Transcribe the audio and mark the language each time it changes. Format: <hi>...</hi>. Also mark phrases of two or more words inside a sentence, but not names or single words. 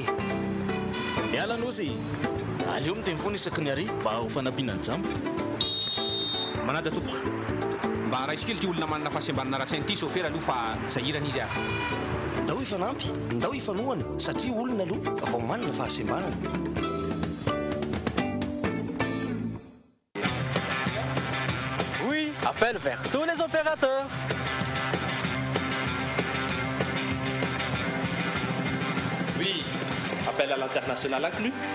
<mg>Miala nosy, aleo miteny foana isaky ny ary mba ho fanampiana ny jambo. Manaja tompoko, mba raisy kely ty olona manana fahasembanana ra-tsainy ty sofera aloha fa sahirana izy ah. Ndao ifanampy, ndao ifanohana satria olona aloha vao manana fahasembanana.</mg> <fr>Oui, appel vers tous les opérateurs. Oui, appel à l'international inclus.</fr>